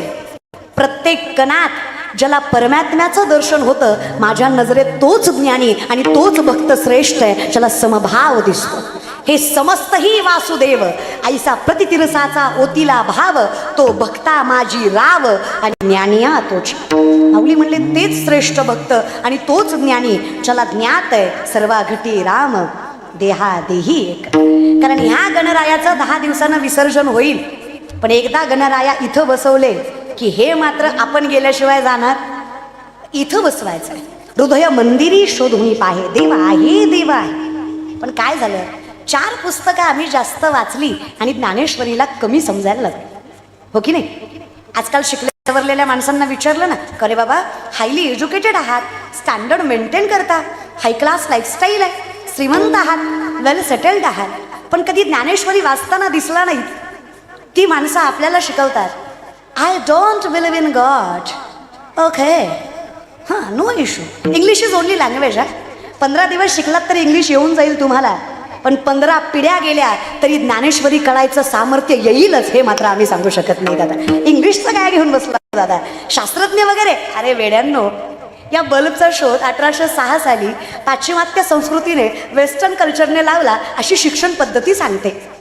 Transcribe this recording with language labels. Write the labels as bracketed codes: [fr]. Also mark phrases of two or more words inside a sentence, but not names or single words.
[mr] प्रत्येक कणात ज्याला परमात्म्याचं दर्शन होतं, माझ्या नजरेत तोच ज्ञानी आणि तोच भक्त श्रेष्ठ आहे, ज्याला समभाव दिसतो. हे समस्त ही वासुदेव ऐसा प्रतितिरसाचा ओतीला भाव, तो भक्ता माझी राव आणि ज्ञानिया तोच. माऊली म्हणले तेच श्रेष्ठ भक्त आणि तोच ज्ञानी, ज्याला ज्ञात आहे सर्वा घटी राम देहा देही एक. कारण ह्या गणरायाचं 10 दिवसानं विसर्जन होईल, पण एकदा गणराया इथं बसवले की हे मात्र आपण गेल्याशिवाय जाणार. इथं बसवायचं आहे. हृदय मंदिरी शोधून पाहे, देव आहे देव आहे. पण काय झालं, 4 पुस्तकं आम्ही जास्त वाचली आणि ज्ञानेश्वरीला कमी समजायला लागली, हो की नाही. आजकाल शिकल्या सवरलेल्या माणसांना विचारलं ना, अरे बाबा [en] highly educated [mr] आहात, [en] standard maintain [mr] करता, [en] high class lifestyle [mr] आहे, श्रीमंत आहात, [en] well settled [mr] आहात, पण कधी ज्ञानेश्वरी वाचताना दिसला नाही. ती माणसं आपल्याला शिकवतात, [en] I don't believe in God. ओके, हां, no issue. English is only language. [mr] 15 दिवस शिकलात तरी इंग्लिश येऊन जाईल तुम्हाला, पण 15 पिढ्या गेल्या तरी ज्ञानेश्वरी कळायचं सामर्थ्य येईलच, हे मात्र आम्ही सांगू शकत नाही दादा. इंग्लिशचं काय घेऊन बसला दादा, शास्त्रज्ञ वगैरे. अरे वेड्यांनो, या बल्बचा शोध 1806 साली पाश्चिमात्य संस्कृतीने, वेस्टर्न कल्चरने लावला, अशी शिक्षण पद्धती सांगते.